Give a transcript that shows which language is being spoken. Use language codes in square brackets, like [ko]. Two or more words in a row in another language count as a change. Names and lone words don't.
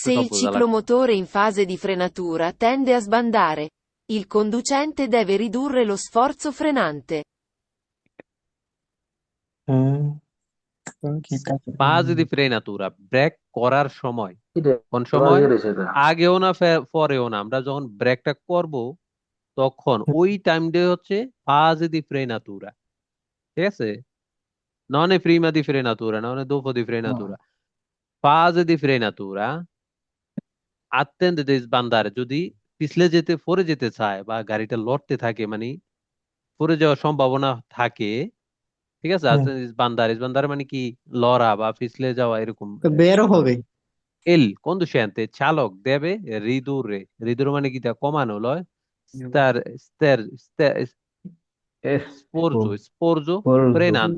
[it] Se [bn] সব [it] il [bn] বোঝা লাগবে [it] ciclomotore in fase di frenatura tende a sbandare, il conducente deve ridurre lo sforzo frenante. [bn] পা যদি ফ্রেনাতুরা ব্রেক করার সময় এটা কোন সময় রয়েছে এটা আগেও না পরেও না আমরা যখন ব্রেকটা করব তখন ওই টাইমটা হচ্ছে [it] fase di frenatura, [bn] ঠিক আছে [it] non è prima di frenatura non è dopo di frenatura fase di frenatura attende di sbandare [bn] যদি পিছলে যেতে পড়ে যেতে চায় বা গাড়িটা লড়তে থাকে মানে পড়ে যাওয়ার সম্ভাবনা থাকে, ঠিক আছে sbandare মানে কি লড়া বা পিছলে যাওয়া এরকম Vero হবে। এল conducente চালক দেবে ridurre মানে কি তা কমানো লয় স্টার স্টার [it] sforzo frenante